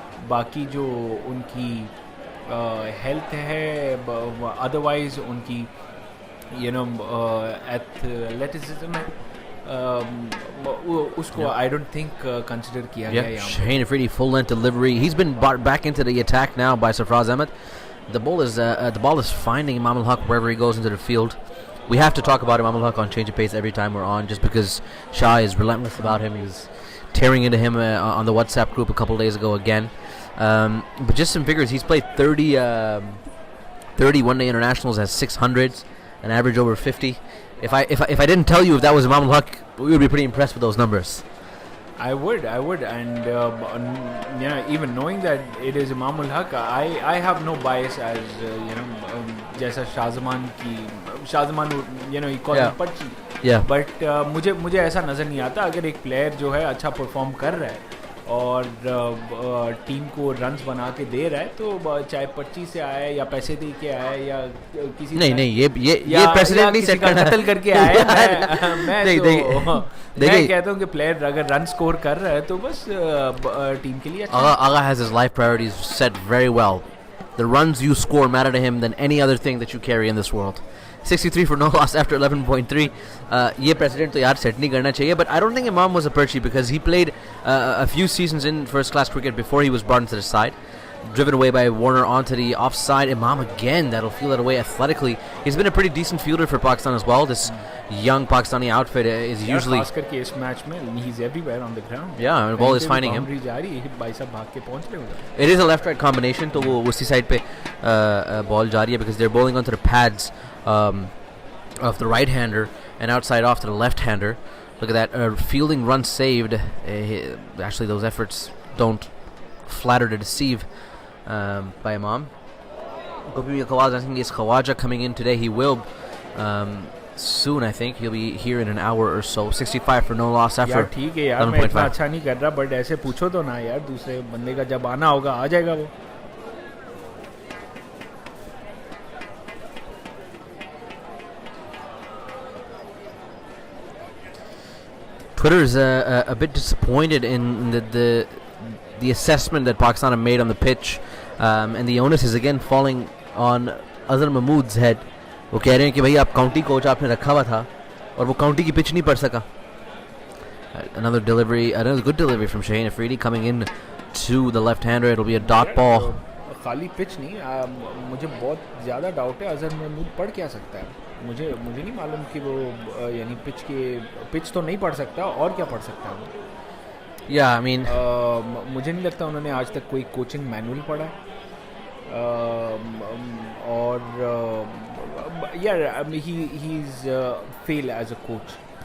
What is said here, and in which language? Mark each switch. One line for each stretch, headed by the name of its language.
Hindi: बाकी जो उनकी हेल्थ है, अदरवाइज उनकी एथलेटिसिज्म है, उसको
English: I don't think consider
Hindi: किया गया यहाँ.
English: Shaheen Afridi full length delivery. He's been brought back into the attack now by Sarfraz Ahmed. The ball is finding Imam al-Haq wherever he goes into the field. We have to talk about Imam al-Haq on Change of Pace every time we're on, just because Shah is relentless about him. He was tearing into him on the WhatsApp group a couple days ago again. But just some figures. He's played 30 one-day internationals, has 600s, an average over 50. If I didn't tell you if that was Imam al-Haq, we would be pretty impressed with those numbers. I would, and even knowing that it is Imam al-Haq, I have no bias as
Hindi: जैसा शाहज़मान
English: he calls him Pachi. Yeah.
Hindi: But मुझे ऐसा नज़र नहीं आता. अगर एक player जो है अच्छा परफॉर्म कर रहा है और टीम को रन्स बना के दे रहा है, तो चाहे 25 से आए या पैसे दे के आए या किसी नहीं ये प्रेसिडेंट नहीं सेट करना कत्ल करके आए मैं देखिए कहता हूँ कि प्लेयर अगर रन स्कोर कर रहा है तो बस टीम के लिए अच्छा।
English: Aga has his life priorities set very well. The runs you score matter to him than any other thing that you carry in this world. 63 for no loss after 11.3.
Hindi: ये president तो यार set नहीं करना चाहिए,
English: but I don't think Imam was a Perchi because he played a few seasons in first class cricket before he was brought into the side. Driven away by Warner onto the offside. Imam again, that'll feel that away athletically. He's been a pretty decent fielder for Pakistan as well. This young Pakistani outfit is usually.
Hindi: खास करके इस match में
English: he's everywhere on the ground. Yeah, the ball is finding him.
Hindi: जा रही है, भाई साहब भाग के पहुंच रहे होगा.
English: It is a left-right combination,
Hindi: तो वो उसी side पे ball जा रही है
English: because they're bowling onto the pads of the right-hander and outside off to the left-hander. Look at that, fielding run saved. Actually, those efforts don't flatter to deceive. By Imam. Gopi Khawaja, I think is Khawaja coming in today. He will soon, I think. He'll be here in an hour or so. 65 for no loss after.
Hindi: यार ठीक है यार, मैं इतना अच्छा नहीं कर रहा, बट ऐसे पूछो तो ना यार, दूसरे बंदे का जब आना होगा आ जाएगा वो.
English: Twitter is a bit disappointed in the assessment that Pakistan have made on the pitch, and the onus is again falling on Azhar Mahmood's head.
Hindi: वो कह रहे हैं कि भाई आप काउंटी कोच आपने रखा हुआ था और वो काउंटी की पिच नहीं पढ़ सका.
English: Another good delivery from Shaheen Afridi coming in to the left-hander. It'll be a dot ball.
Hindi: खाली पिच नहीं, मुझे बहुत ज़्यादा डाउट है अजहर महमूद पढ़ क्या सकता है. मुझे नहीं मालूम कि वो यानी पिच तो नहीं पढ़ सकता, और क्या पढ़ सकता है वो.
English: Yeah, I mean,
Hindi: मुझे नहीं लगता उन्होंने आज तक कोई कोचिंग मैनुअल पढ़ा. और यार
English: He is fail as a coach.